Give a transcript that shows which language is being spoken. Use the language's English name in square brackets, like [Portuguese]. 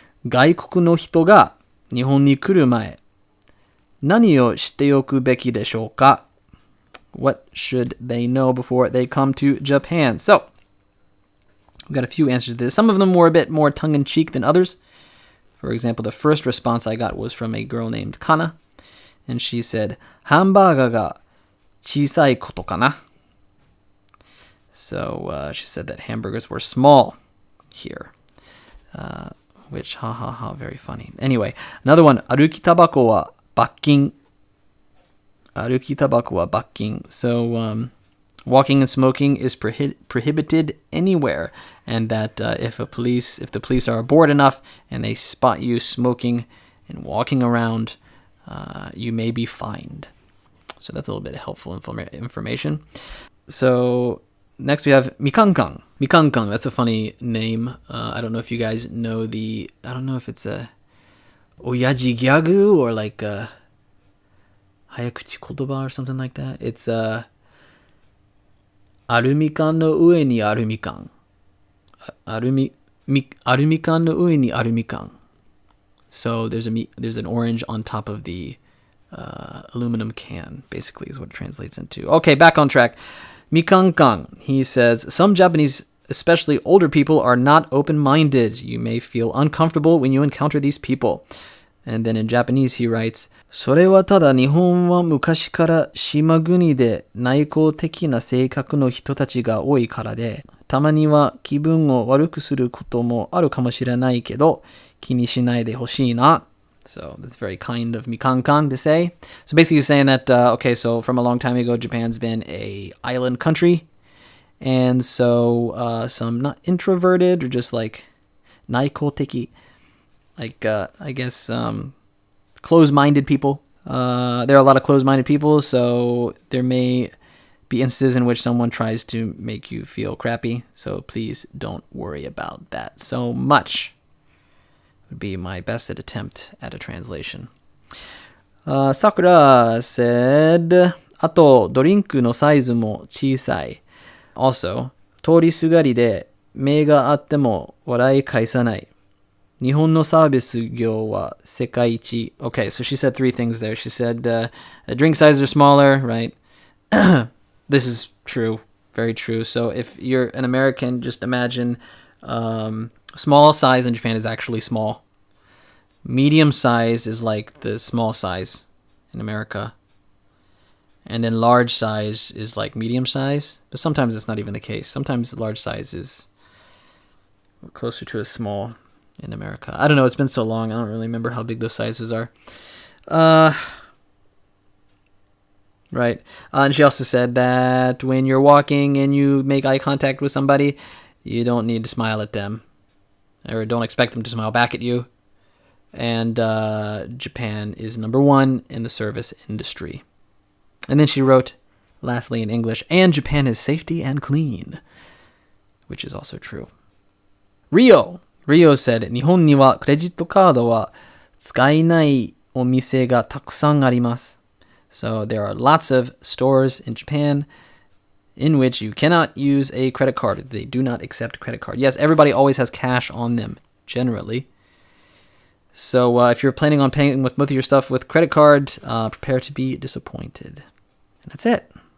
[Japanese] 外国の人が日本に来る前、何を知っておくべきでしょうか? [English] What should they know before they come to Japan? So, we've got a few answers to this. Some of them were a bit more tongue-in-cheek than others. For example, the first response I got was from a girl named Kana, and she said, [Japanese] ハンバーガーが小さいことかな? [English] So, she said that hamburgers were small here, which, very funny. Anyway, another one, [Japanese] 歩きタバコは罰金. 歩きタバコは罰金. [English] So, walking and smoking is prohibited anywhere, and that if the police are bored enough and they spot you smoking and walking around, you may be fined. So that's a little bit of helpful information. So next we have Mikankan. Mikankan, that's a funny name. I don't know if you guys know I don't know if it's a oyaji gyagu or like a hayakuchi kotoba or something like that. It's [Japanese] arumikan no ue ni arumikan. Arumikan no ue ni arumikan. [English] So there's an orange on top of the aluminum can, basically is what it translates into. Okay, back on track. Mikankan, he says, some Japanese, especially older people, are not open-minded. You may feel uncomfortable when you encounter these people. And then in Japanese he writes, [Japanese] それはただ日本は昔から島国で内向的な性格の人たちが多いからで、たまには気分を悪くすることもあるかもしれないけど、気にしないでほしいな. [English] So that's very kind of Mikankan to say. So basically he's saying that, okay, so from a long time ago, Japan's been a island country. And so some not introverted or just like naikoteki, like I guess closed-minded people. There are a lot of closed-minded people, so there may be instances in which someone tries to make you feel crappy. So please don't worry about that so much. Would be my best attempt at a translation. Sakura said, [Japanese] あとドリンクのサイズも小さい. [English] Also, [Japanese] 通りすがりで目があっても笑い返さない。日本のサービス業は世界一. [English] Okay, so she said three things there. She said drink sizes are smaller, right? This is true, very true. So if you're an American, just imagine small size in Japan is actually small. Medium size is like the small size in America. And then large size is like medium size. But sometimes it's not even the case. Sometimes large size is closer to a small in America. I don't know. It's been so long. I don't really remember how big those sizes are. Right. And she also said that when you're walking and you make eye contact with somebody, you don't need to smile at them. Or don't expect them to smile back at you. And Japan is number one in the service industry. And then she wrote, lastly in English, and Japan is safety and clean. Which is also true. Rio said, [Japanese] 日本にはクレジットカードは使えないお店がたくさんあります。 [English] So there are lots of stores in Japan in which you cannot use a credit card. They do not accept credit card. Yes, everybody always has cash on them, generally. So if you're planning on paying with most of your stuff with credit card, prepare to be disappointed. And that's it.